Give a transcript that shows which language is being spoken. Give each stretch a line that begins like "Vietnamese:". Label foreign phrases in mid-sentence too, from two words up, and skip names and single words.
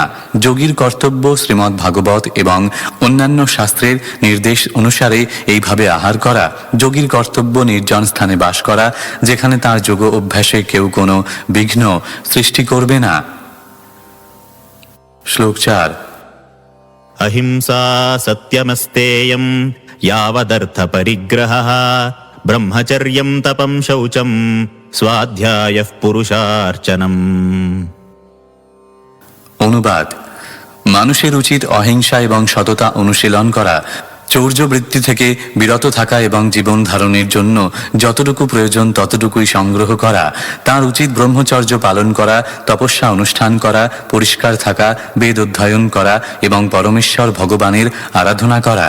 Bangla: যোগীর কর্তব্য শ্রীমদ্ ভাগবত এবং অন্যান্য শাস্ত্রের নির্দেশ অনুসারে এইভাবে আহার করা। যোগীর কর্তব্য নির্জন স্থানে বাস করা, যেখানে তার যোগ অভ্যাসে কেউ কোনো বিঘ্ন সৃষ্টি করবে না। শ্লোক 4।
Sanskrit: অহিংসা সত্যমস্তেয়ম यावदर्थ परिग्रहः ब्रह्मचर्यं तपं शौचं स्वाध्यायः पुरुषार्चनम्।
Bangla: অনুবাদ: মানুষের উচিত অহিংসা এবং সততা অনুশীলন করা, চৌর্য বৃত্তি থেকে বিরত থাকা এবং জীবন ধারণের জন্য যতটুকু প্রয়োজন ততটুকুই সংগ্রহ করা। তার উচিত ব্রহ্মচর্য পালন করা, তপস্যা অনুষ্ঠান করা, পরিষ্কার থাকা, বেদ অধ্যয়ন করা এবং পরমেশ্বর ভগবানের আরাধনা করা।